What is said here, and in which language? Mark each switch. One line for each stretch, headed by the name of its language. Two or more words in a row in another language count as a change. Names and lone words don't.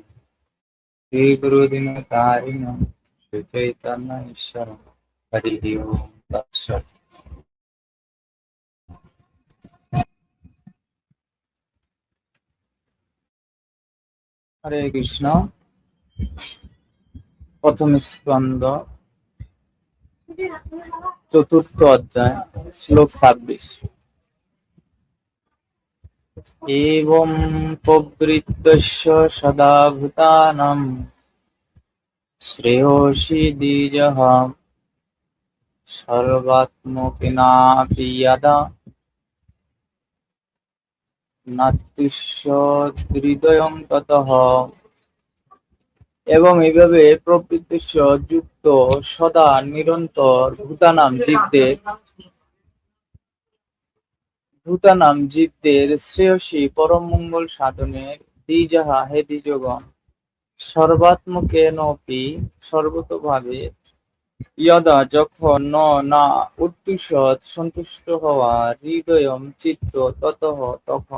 Sanskrit: श्रीगुरुदिनकारिणं श्रीचैतन्य ईश्वरं हरिः ओं तत्सत्। हरे कृष्ण।
Bangla: প্রথম স্কন্দ ৪র্থ অধ্যায় শ্লোক ২৬।
Sanskrit: एवं प्रवृत्तस्य सदा भूतानां শ্রেয়সী দ্বিজঃ সর্বাত্মকেনাপি যদা নাত্যুষ্যহৃদয়ং ততঃ।
Bangla: এবং এইভাবে প্রবৃত্তিস্য যুক্ত সদা নিরন্তর ভূতানাম জীবদের শ্রেয়সী পরম মঙ্গল সাধনের দ্বিজঃ হে দ্বিজগণ সর্বাত্মকেনপি সর্বতোভাবে যদা যখন না উৎতিষ্ঠৎ সন্তুষ্ট হওয়া হৃদয়ম চিত্ত ততঃ তখন।